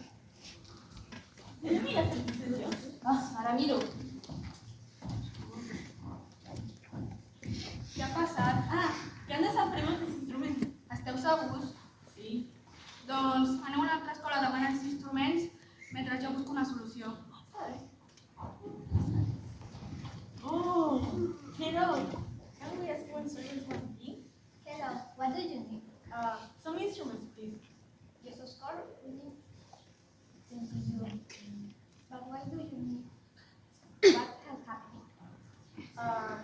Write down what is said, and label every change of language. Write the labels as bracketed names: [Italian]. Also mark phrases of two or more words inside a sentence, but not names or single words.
[Catalan] Heu mirat el sessió? Ara miro. Què ha passat? Que han desaparegut els instruments. Esteu segurs? Sí. Doncs aneu a una altra escola a demanar els instruments mentre jo busco una solució. [English] Oh, hello. Can we ask one service one thing? Hello, what do you need? Some instruments, please. Yes, of course, we need things to do. But why do you need? What has happened?